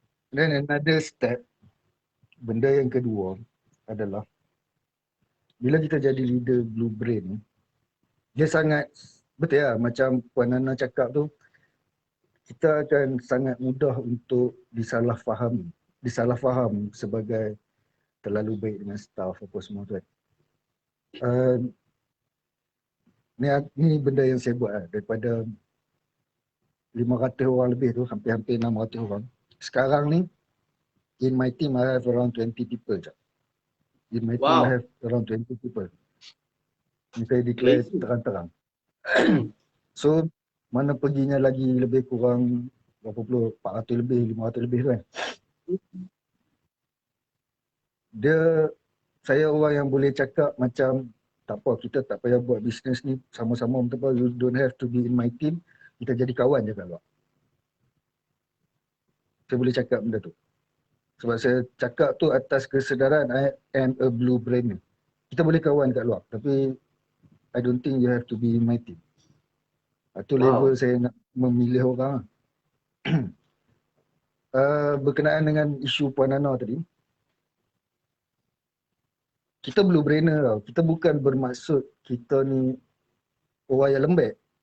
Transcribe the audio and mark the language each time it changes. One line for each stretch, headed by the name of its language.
Malay: Then another step, benda yang kedua adalah bila kita jadi leader blue brain, dia sangat, betul lah macam Puan Nana cakap tu, kita akan sangat mudah untuk disalah faham sebagai terlalu baik dengan staff apa semua tu kan. Ni benda yang saya buat lah, daripada 500 orang lebih tu, hampir-hampir 600 orang.
English: Sekarang ni, in my team I have around 20 people je. In my team I have around 20 people.
Malay: Ni saya declare terang-terang. So, mana perginya lagi lebih kurang berapa puluh, 400 lebih, 500 lebih tu kan. Saya orang yang boleh cakap macam, tak apa, kita tak payah buat bisnes ni sama-sama, you don't have to be in my team, kita jadi kawan je kat luar. Saya boleh cakap benda tu. Sebab saya cakap tu atas kesedaran I am a blue brain. Kita boleh kawan kat luar, tapi I don't think you have to be in my team. Itu level saya nak memilih orang. Berkenaan dengan isu Puan Nana tadi, kita blue brainer tau. Kita bukan bermaksud kita ni orang yang lembek.